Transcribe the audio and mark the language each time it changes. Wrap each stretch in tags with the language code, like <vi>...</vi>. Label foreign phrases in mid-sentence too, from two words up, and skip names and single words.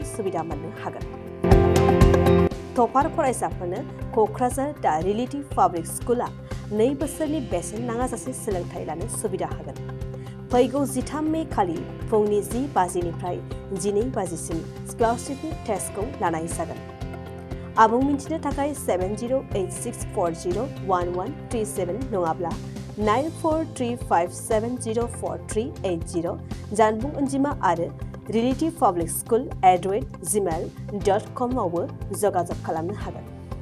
<brx>सुबिदा मोननो हागोन टपार फरायसाफोरनो कक्राझार दा रिलेटिभ पाब्लिक स्कुला 2 बोसोरनि बेसेन नाङाजासे सोलोंथाइ लानो सुबिदा होगोन फैगौ 13 मे खालि फुंनि 10 बाजिनिफ्राय 12 बाजिसिम स्कलारशिपनि टेस्टखौ लानाय जागोन आबुं मिन्थिनो थाखाय 7086401137 नङाब्ला 9435704380 जानबुं अनजिमा आरो relative public school @gmail.com आवबो जगाजग खालामनो हागोन</brx>